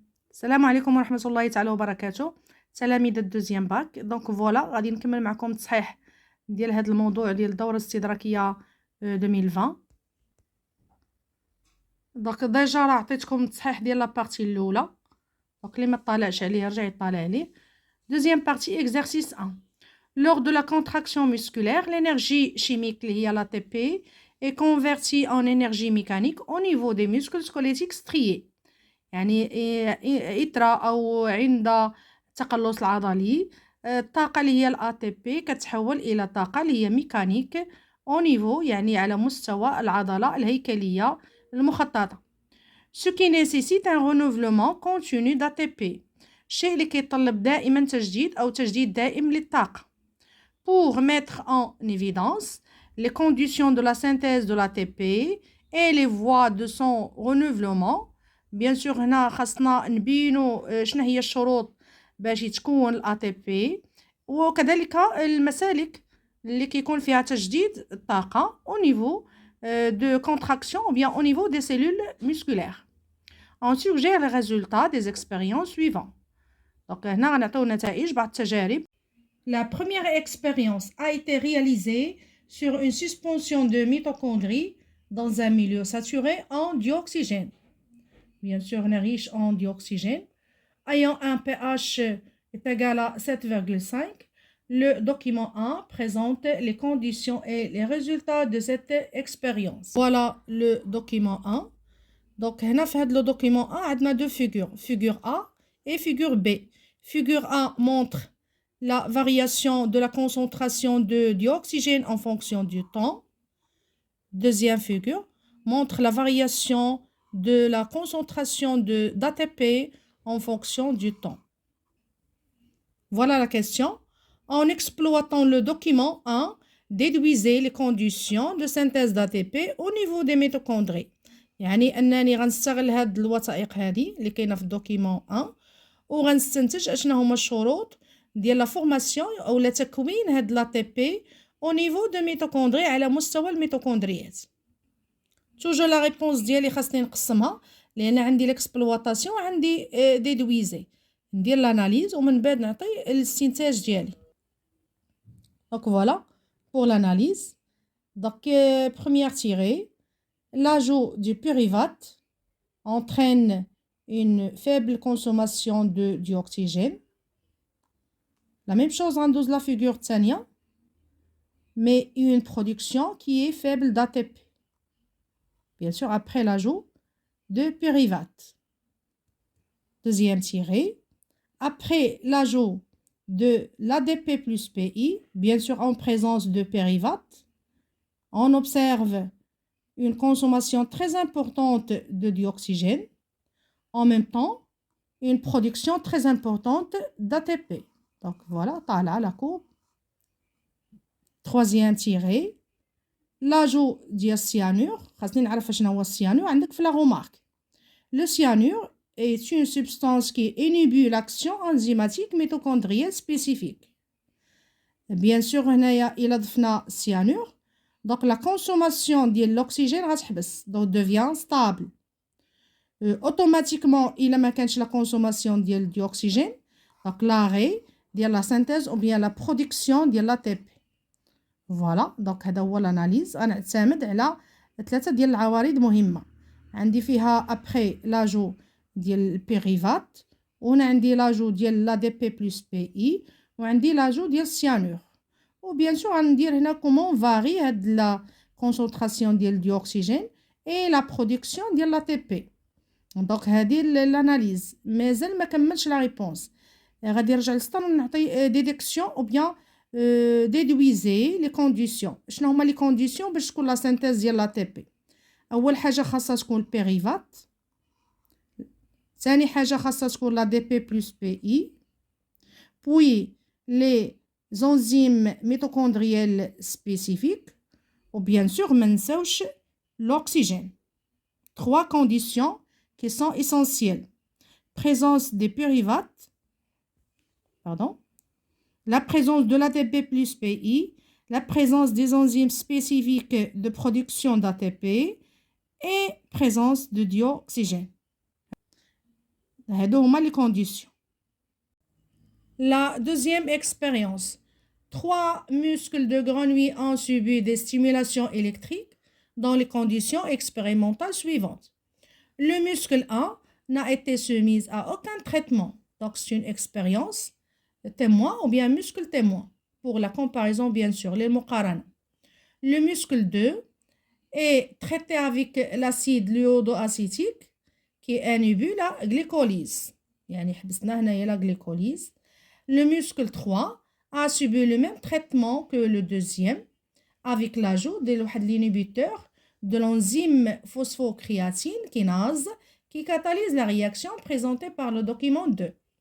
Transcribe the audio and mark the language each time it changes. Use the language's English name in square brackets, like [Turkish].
[Arabic] السلام عليكم ورحمة الله تعالى وبركاته. تلاميذ الدوزيام باك. دونك فوالا غادي نكمل معكم التصحيح ديال هذا الموضوع ديال الدورة الاستدراكية 2020. دونك ديجا راه عطيتكم التصحيح ديال لابارتي الاولى، دونك اللي ما طالعش عليه رجع يطالع عليه. [French] Deuxième partie, exercice 1. Lors de la contraction musculaire, l'énergie chimique liée à l'ATP est convertie en énergie mécanique au niveau des muscles squelettiques striés. [Arabic] يعني إثر أو عند التقلص العضلي الطاقة اللي هي الATP كتحول إلى طاقة اللي هي ميكانيك [French] au niveau، [Arabic] يعني على مستوى العضلة الهيكلية المخططة. [French] Ce qui nécessite un renouvellement continu d'ATP. [Arabic] الشيء اللي كيطلب دائما تجديد أو تجديد دائم للطاقة. [French] Pour mettre en évidence les conditions de la synthèse de l'ATP et les voies de son renouvellement. bien sûr [Arabic] هنا خاصنا نبينوا شنو هي الشروط باش يتكون الATP وكذلك المسالك اللي كيكون فيها تجديد الطاقة [French] au niveau de contraction ou bien au niveau des cellules musculaires. On suggère les résultats des expériences suivantes. [Arabic] Donc هنا غنعطيو نتائج بعض التجارب. [French] La première expérience a été réalisée sur une suspension de mitochondries dans un milieu saturé en dioxygène. Bien sûr, riche en dioxygène. Ayant un pH est égal à 7,5. Le document 1 présente les conditions et les résultats de cette expérience. Voilà le document 1. Donc, [Arabic] هنا في هذا [French] le document 1 [Arabic] عندنا [French] deux figures. Figure A et figure B. Figure A montre la variation de la concentration de dioxygène en fonction du temps. Deuxième figure montre la variation de la concentration d'ATP en fonction du temps. Voilà la question. En exploitant le document 1, déduisez les conditions de synthèse d'ATP au niveau des mitochondries. [Arabic] يعني أنني غنستغل هاد الوثائق هذه اللي كاينة في الدوكيمون 1 وغنستنتج أشنا هما الشروط ديال لا فورماسيون أو تكوين هاد [French] l'ATP au niveau de mitochondries [Arabic] على مستوى الميتوكوندريات. توجو لا ريبونس ديالي خاصني نقسمها لان عندي ليكسبلواتاسيون وعندي ديدويزي، ندير لاناليز ومن بعد نعطي الاستنتاج ديالي. دونك فوالا [French] pour l'analyse. Donc première tirée, l'ajout du pyruvate entraîne une faible consommation de dioxygène. La même chose dans la figure [Arabic] الثانية, [French] mais une production qui est faible d'ATP. Bien sûr, après l'ajout de pyruvate. Deuxième tirée, après l'ajout de l'ADP plus PI, bien sûr en présence de pyruvate, on observe une consommation très importante de dioxygène, en même temps une production très importante d'ATP. Donc voilà, [Arabic] طالعة [French] la courbe. Troisième tirée, l'ajout du cyanure. [Arabic] خاصني نعرف شنو هو السيانور عندك في [French] la remarque. Le cyanure est une substance qui inhibe l'action enzymatique mitochondrienne spécifique. Bien sûr [Arabic] هنايا إلا ضفنا [French] cyanure donc la consommation ديال l'oxygène [Arabic] غتحبس [French] donc devient stable. Automatiquement [Arabic] إلا ما كانش [French] la consommation ديال dioxygène donc l'arrêt ديال la synthèse ou bien la production ديال l'ATP. [Arabic] فوالا دونك هذا هو الاناليز. غنعتمد على ثلاثه ديال العوارض مهمه. عندي فيها ابري لاجو ديال البيريفات وهنا عندي لاجو ديال لا دي بي بلس بي اي وعندي لاجو ديال السيانور وبيان سور غندير هنا كومون فاري هاد لا كونسونطراسيون ديال الديوكسيجين اي لا برودكسيون ديال لا تي بي. دونك هذه الاناليز مازال ما كملش لا ريبونس. غادي نرجع للسطر ونعطي ديديكسيون او بيان [French] déduisez les conditions. [Arabic] شنو هما لي كونديسيون باش تكون لا سينثيز ديال لا تي بي؟ اول حاجه خاصها تكون البيريفات، ثاني حاجه خاصها تكون لا دي بي بلس بي اي، [French] puis les enzymes mitochondrielles spécifiques ou bien sûr [Arabic] ما نساوش [French] l'oxygène. Trois conditions qui sont essentielles: présence des pyruvates, la présence de l'ATP plus PI, la présence des enzymes spécifiques de production d'ATP et présence de dioxygène. [Arabic] هادو هما [French] les conditions. La deuxième expérience. 3 muscles de grenouille ont subi des stimulations électriques dans les conditions expérimentales suivantes. Le muscle 1 n'a été soumis à aucun traitement. Donc, c'est une expérience témoin ou bien muscle témoin. Pour la comparaison, bien sûr, les muqarana. Le muscle 2 est traité avec l'acide iodoacétique qui inhibe la glycolyse. [Arabic] يعني حبسنا هنايا [French] la glycolyse. Le muscle 3 a subi le même traitement que le deuxième avec l'ajout de l'inhibiteur de l'enzyme phosphocréatine kinase qui catalyse la réaction présentée par le document 2.